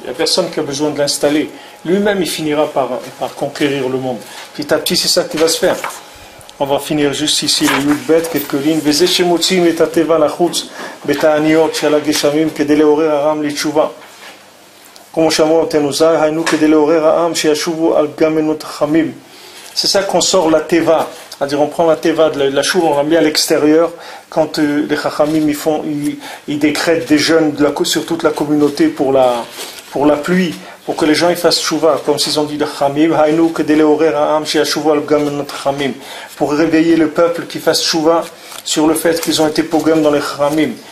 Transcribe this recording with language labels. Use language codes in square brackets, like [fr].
[fr] Il n'y a personne qui a besoin de l'installer. Lui-même il finira par conquérir le monde. Petit à petit c'est ça qui va se faire. On va finir juste ici le Yud-Bet, quelques lignes. [he] וזה שמוציאים את הטבע לחוץ בתעניות של הגשמים כדי לעורר העם לתשובה. כמו שאמרו רבותינו ז"ל, היינו כדי לעורר העם שישובו על גמנות חמים. [fr] C'est ça qu'on sort la teva. C'est-à-dire on prend la teva de la choule, on la met à l'extérieur. Quand les chachamim ils décrètent des jeûnes sur toute la communauté pour la pluie, pour que les gens ils fassent chouva, comme s'ils ont dit le chamim, [he] hainu kedeleorer ha'am she'ashuvu al gam chamim, [fr] pour réveiller le peuple qui fasse chouva sur le fait qu'ils ont été pogam dans les chamim.